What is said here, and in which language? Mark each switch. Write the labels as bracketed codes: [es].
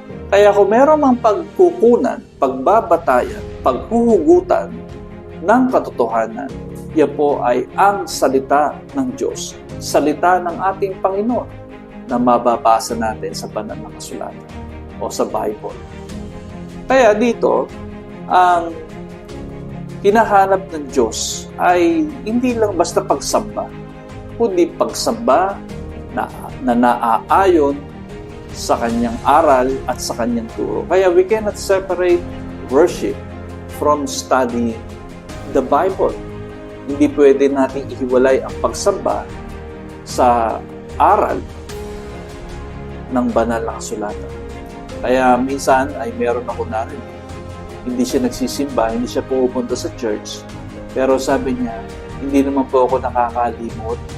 [tl] Kaya kung meron mang pagkukunan, pagbabatayan, paghuhugutan ng katotohanan, yan po ay ang salita ng Diyos, salita ng ating Panginoon na mababasa natin sa banal na kasulatan o sa Bible. Kaya dito, ang hinahanap ng Diyos ay hindi lang basta pagsamba, kundi pagsamba na naaayon sa kanyang aral at sa kanyang turo. [en] Kaya we cannot separate worship from studying the Bible. [tl] Hindi pwede natin ihiwalay ang pagsamba sa aral ng banal na kasulatan. Kaya minsan ay meron ako narinig, hindi siya nagsisimba, hindi siya pupunta sa church, pero sabi niya, hindi naman po ako nakakalimot.